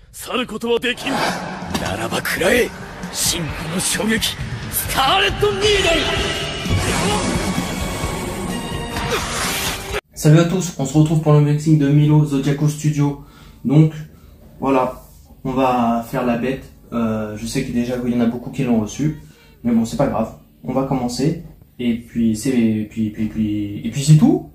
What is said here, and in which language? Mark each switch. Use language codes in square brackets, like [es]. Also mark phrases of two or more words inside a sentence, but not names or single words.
[ja] 去ることはできん。ならば食らえ、真紅の衝撃、スカーレット・ニードル。 [fr] Salut à tous, on se retrouve pour l'unboxing de Milo Zodiaco Studio. Donc voilà, on va faire la bête. Je sais que déjà il y en a beaucoup qui l'ont reçu, mais bon c'est pas grave. On va commencer et puis c'est c'est tout.